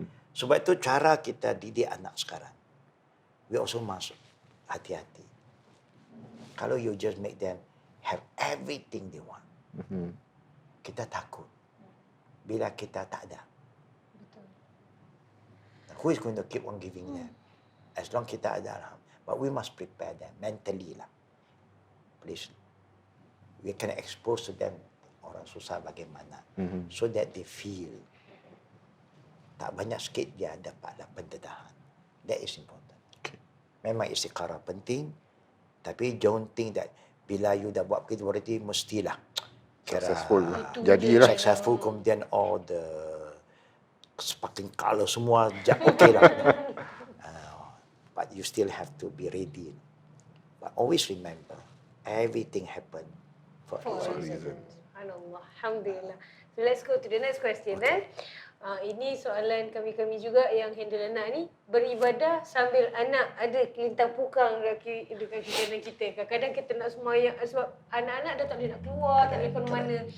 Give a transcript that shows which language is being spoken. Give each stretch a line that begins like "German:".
Malay: Sebab itu cara kita didik anak sekarang.
English: We also
Malay: masuk. Hati-hati. Kalau
English: you just make them have everything they want.
Malay: Kita takut. Bila kita tak ada.
English: Who is going to keep on giving them? As long
Malay: kita ada.
English: But we must prepare them mentally lah. Please. We can expose to them
Malay: orang susah bagaimana.
English: So that they feel.
Malay: Tak banyak sikit dia dapatlah pendedahan.
English: That is important.
Malay: Memang istiqarah penting. Tapi
English: don't think that
Malay: bila
English: you
Malay: dah buat begitu berarti mestilah
English: Successful.
Malay: Jadilah.
English: successful,
Malay: kemudian
English: all the sparkling color
Malay: semua
English: okay lah. But you still have to be ready. But always remember, everything happen for a reason.
Malay: Subhanallah. Alhamdulillah.
English: So let's go to the next question.
Malay: Ini soalan kami juga yang handle anak ni. Beribadah sambil anak ada kelintang pukang dekat kanan kita. Kadang-kadang kita nak semayang sebab anak-anak dah tak boleh nak keluar, tak boleh ke mana.